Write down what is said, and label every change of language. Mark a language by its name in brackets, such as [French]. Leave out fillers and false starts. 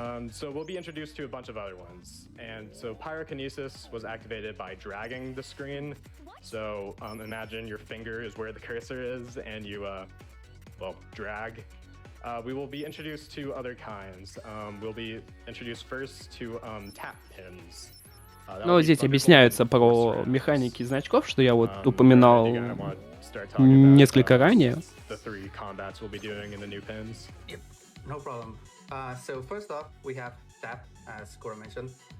[English] So we'll be introduced to a bunch of other ones. And so pyrokinesis was activated by dragging the screen. So imagine your finger is where the cursor is, and you, drag. We will be introduced to other kinds. We'll be introduced first to tap pins. [Russian] Но здесь объясняются про механики значков, что я вот упоминал несколько ранее. [English] Yep, no problem. So first off, we have tap, as Kuro mentioned.